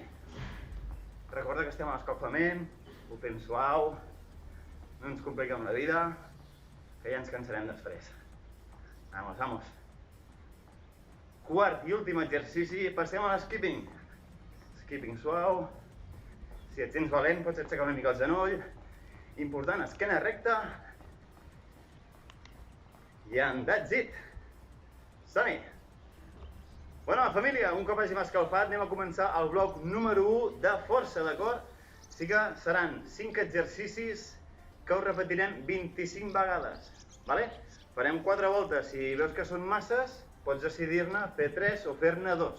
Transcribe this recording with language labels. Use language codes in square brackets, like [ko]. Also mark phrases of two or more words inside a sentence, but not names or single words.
[ca] Recorda que estem a l'escalfament, ho fem suau, no ens compliquem la vida, que ja ens cansarem després. [es] Vamos, vamos. [ca] Quart i últim exercici, passem a l'skipping. Skipping suau. Si et sents valent, pots aixecar una mica el genoll. Important, esquena recta. [en] And that's it. [ca] Som-hi! Bueno, família, un cop hàgim escalfat, anem a començar el bloc número 1 de força, d'acord? Així que seran 5 exercicis que us repetirem 25 vegades. Vale? Farem 4 voltes. Si veus que són masses, pots decidir-ne fer 3 o fer-ne 2.